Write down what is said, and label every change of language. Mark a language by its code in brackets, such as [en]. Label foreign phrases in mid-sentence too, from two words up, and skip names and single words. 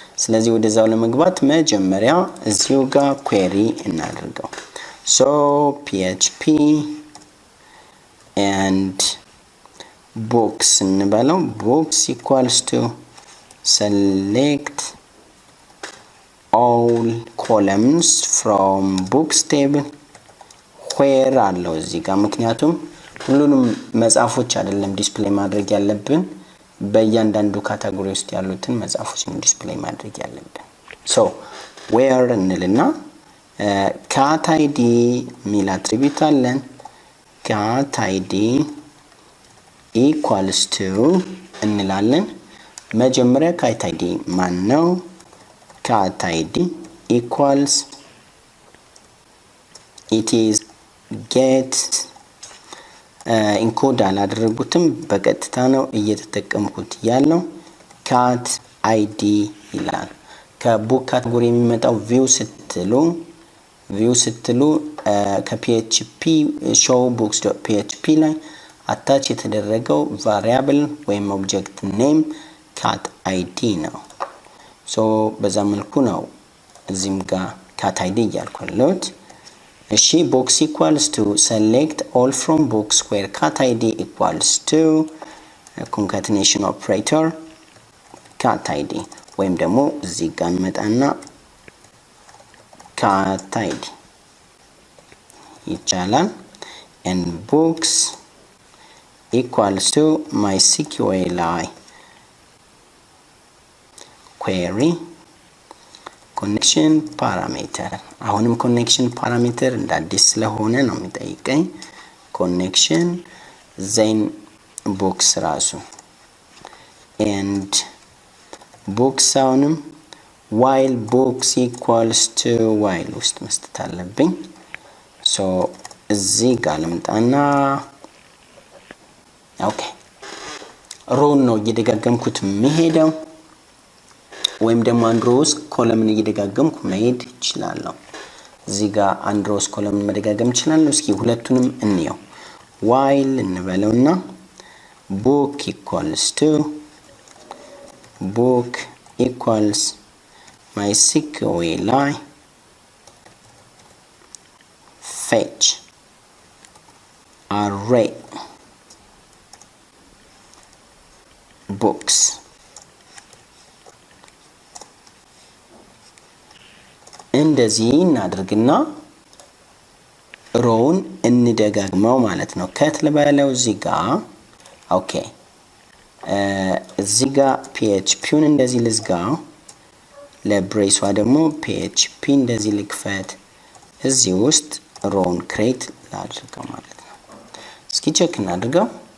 [am] ስለዚህ ወደዛው ለመግባት መጀመሪያ እዚሁ ጋር query እናድርገው [en] so php and books [am] እንበለው [en] books equals to select all columns from books table where [am] አለው እዚህ ጋር ምክንያቱም ሁሉንም መጻፎች አይደለም ዲስፕሌይ ማድረግ ያለብን በእያንዳንዱ ካታጎሪ ውስጥ ያሉትን መጻፎች ነው ዲስፕሌይ ማድረግ ያለብን [en] so where [am] እንልና [en] cat id [am] ሚል አትሪቢዩት አለን [en] cat id equals to [am] እንላለን መጀመሪያ [en] cat id [am] ማን ነው [en] cat id equals it is get [am] ኢንኮድ አላደረጉትም በቀጥታ ነው እየተጠቀምኩት ያለው [en] cat id [am] ይላል ከቡክ ካቴጎሪ የሚመጣው [en] view ስትሉ ከphp show books.php [am] ላይ አታች የተደረገው ቫሪያብል ወይም [en] object name cat id [am] ነው so በዛ መልኩ ነው እዚህም ጋር [en] cat id [am] ያልኩለት እሺ [en] box equals to select all from books where cat id equals to concatenation operator cat id [am] ወይም ደግሞ እዚህ ጋር መጣና [en] cat id ይቻላል and books equals to MySQL query connection parameter አሁንም connection parameter [am] እንደ አዲስ ስለሆነ ነው የሚጠይቀኝ [en] connection then box ራሱ and books አሁንም while books equals to while [am] ውስጥ መስጠት አለብኝ [en] so [am] እዚህ ጋር ልምጣና ኦኬ row ነው እየደጋገምኩት መሄደው ወይም ደግሞ [en] and rows column [am] እየደጋገምኩ መሄድ ይችላልው እዚህ ጋር [en] and rows column [am] መደጋገም ይችላልው እስኪ ሁለቱንም እንየው while እንበለውና book [en] equals MySQL fetch array books [am] እንደዚህ እናድርግና ሮውን እንደጋግመው ማለት ነው ከት ለባለው እዚህ ጋር ኦኬ እዚህ ጋር phpን እንደዚህ ልዝጋው ለብሬሷ ደግሞ php እንደዚህ ልክፈት እዚህ ውስጥ ሮውን ክሬት ላድርገው ማለት ነው እስኪ ቼክ እናድርገው